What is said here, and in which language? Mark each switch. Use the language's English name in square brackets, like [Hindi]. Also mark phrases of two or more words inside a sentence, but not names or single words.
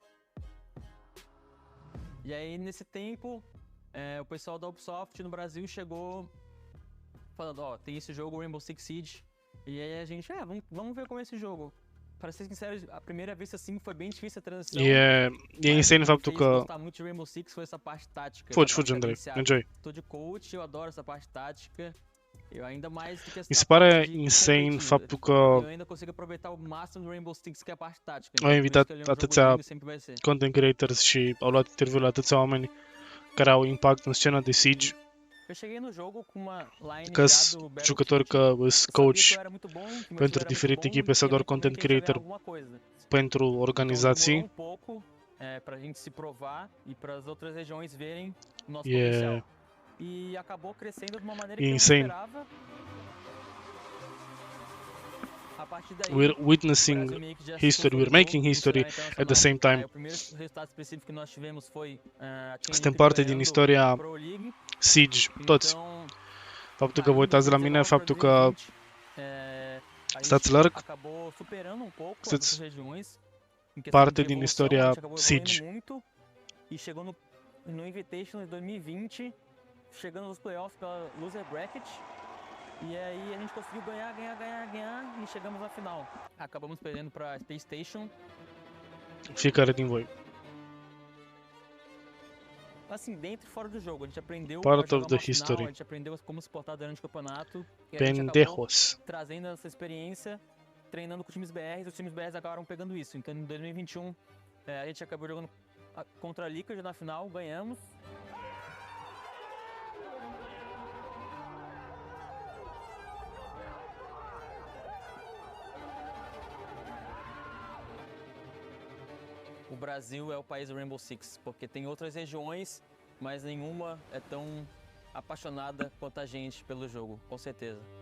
[Portuguese] E aí, nesse tempo, o pessoal da Ubisoft no Brasil chegou falando, ó, tem esse jogo, Rainbow Six Siege. E aí a gente, vamos ver como é esse jogo. Para ser sincero, a primeira vez assim foi bem difícil a transição. [Romanian] E e insane faptul că... [Portuguese] gostar muito de Rainbow Six foi essa parte tática. [Romanian] Fugi, Andrei. Enjoy. [Portuguese] Tô de coach, eu adoro essa parte tática. Eu ainda mais do que essa [Romanian] Mi se pare insane faptul că [Portuguese] eu ainda consigo aproveitar o máximo do Rainbow Six, que é a parte tática. [Romanian] au invitat atâția [English] content creators [Romanian] și au luat interviuri la atâția oameni care au impact în scena de Siege. [Portuguese] Eu cheguei no jogo com uma line [Romanian] Că jucători că sunt coach pentru diferite echipe sau doar [English] content creator [Romanian] pentru organizații. [Portuguese] Pra gente se provar e para as outras regiões verem o nosso potencial. E acabou crescendo de uma maneira que eu não esperava. A partir daí, [English] we're witnessing history, we're making history at the same time. [Portuguese] O primeiro resultado específico que nós tivemos foi [Romanian] suntem parte din istoria Siege, toți. Faptul că vă uitați la mine, faptul că stați larg, [Portuguese] acabou superando um pouco [Romanian] sunteți [Portuguese] as regiões. [Romanian] parte din istoria Siege. [Portuguese] Muito, e chegou no Invitational de 2020, chegando nos playoffs pela [English] Loser Bracket. [Portuguese] E aí a gente conseguiu ganhar e chegamos na final. Acabamos perdendo para Space Station. [Romanian] Fiecare din voi. [Portuguese] Assim, dentro e fora do jogo, a gente aprendeu [English] Part [Portuguese] a jogar [English] of the [Portuguese] uma final, [English] history. [Portuguese] a gente aprendeu como se portar durante o campeonato. E a gente acabou [Spanish] Pendejos. [Portuguese] trazendo essa experiência, treinando com times BRs, os times BRs acabaram pegando isso. Então em 2021 a gente acabou jogando contra a Liquid na final, ganhamos. O Brasil é o país do Rainbow Six, porque tem outras regiões, mas nenhuma é tão apaixonada quanto a gente pelo jogo, com certeza.